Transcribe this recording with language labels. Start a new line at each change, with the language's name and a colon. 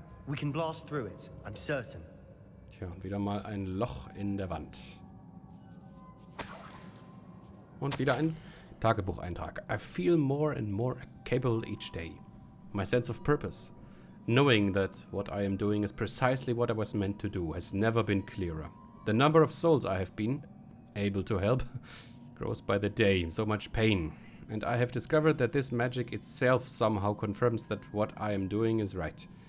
English: We can blast through it, I'm certain.
German: Tja, und wieder mal ein Loch in der Wand. Und wieder ein Tagebucheintrag.
English: I feel more and more capable each day. My sense of purpose, knowing that what I am doing is precisely what I was meant to do, has never been clearer. The number of souls I have been able to help grows by the day. So much pain. And I have discovered that this magic itself somehow confirms that what I am doing is right.